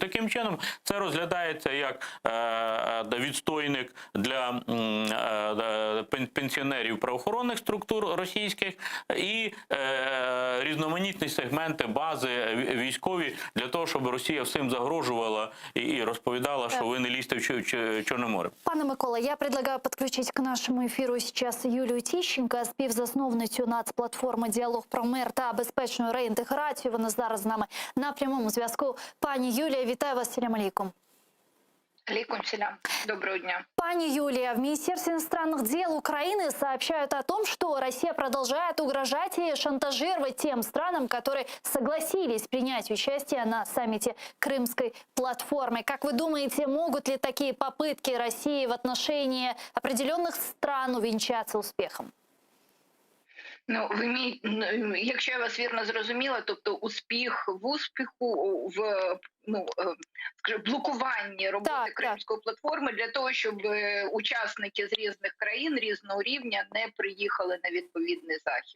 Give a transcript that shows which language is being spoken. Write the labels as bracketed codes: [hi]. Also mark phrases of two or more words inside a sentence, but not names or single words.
[uk] Таким чином, це розглядається як відстойник для пенсіонерів правоохоронних структур російських і різноманітні сегменти, бази військові для того, щоб Росія всім загрожувала і розповідала, що ви не лізьте в Чорне море. [ru] Пане Микола, я предлагаю подключить к нашему эфиру сейчас [uk] Юлію Тищенко, співзасновницю нацплатформи «Діалог про мир та безпечну реінтеграцію». Вона зараз з нами на прямому зв'язку. Пані Юлія, вітаю вас, [ar] سلام عليكم. عليكم سلام. [uk] Доброго дня. [ru] Пани Юлия, в Министерстве иностранных дел Украины сообщают о том, что Россия продолжает угрожать и шантажировать тем странам, которые согласились принять участие на саммите Крымской платформы. Как вы думаете, могут ли такие попытки России в отношении определенных стран увенчаться успехом? [uk] Якщо я вас вірно зрозуміла, тобто успіх в успіху, в блокуванні роботи Кримської платформи для того, щоб учасники з різних країн, різного рівня не приїхали на відповідний захід.